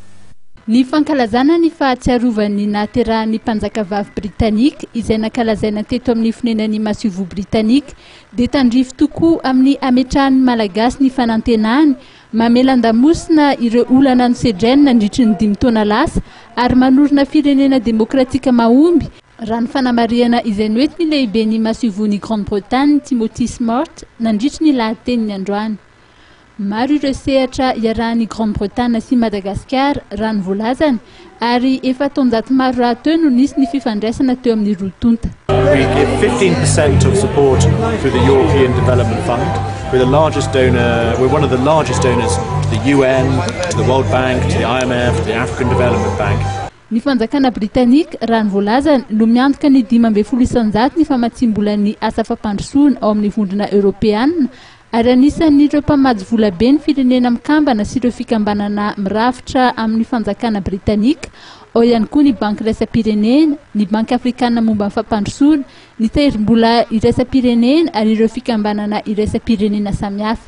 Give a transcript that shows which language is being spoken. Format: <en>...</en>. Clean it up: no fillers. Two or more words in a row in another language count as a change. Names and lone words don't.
<mg>Ny fankalazana ny fahatsiarovany naterahan'ny mpanjakavavy Britanika izay nankalazaina teto amin'ny fonenan'ny masivo Britanika dia tandrify tokoa amin'ny ametrahan'ny malagasy ny fanantenany, mamelan-damosina ireo olana nosedrena nandritry ny 5 taona lasa ary manorina firenena demokratika mahomby raha ny fanamariana izay noentin'ny lehiben'ny masivon'ny Grande-Bretagne Timothy Smart nandritry ny lahateniny androany. Maro ireo sehatra iarahan'ny Grande-Bretagne sy Madagasikara raha ny voalazany ary efa taonjato maro rahateo no nisy ny fifandraisana teo amin'ny rotonta.</mg> <en>We give 15% of support through the European Development Fund. We're one of the largest donors to the UN, to the World Bank, to the IMF, to the African Development Bank.</en> <mg>Ny fanjakana Britanika raha ny voalazany no miantoka ny 12 isanjato ny famatsimbolan'ny asa fampandrosoana ao amin'ny vondrona Europeanina ary anisan'ireo mpamady vola be ny firenena mikambana sy ireo fikambanana mirafitra amin'ny fanjakana Britanika ao ihany koa ny banky iraisam-pirenena, ny banky afrikana momba ny fampandrosoana, ny tahirim-bola iraisam-pirenena ary ireo fikambanana iraisam-pirenena samihafa.</mg>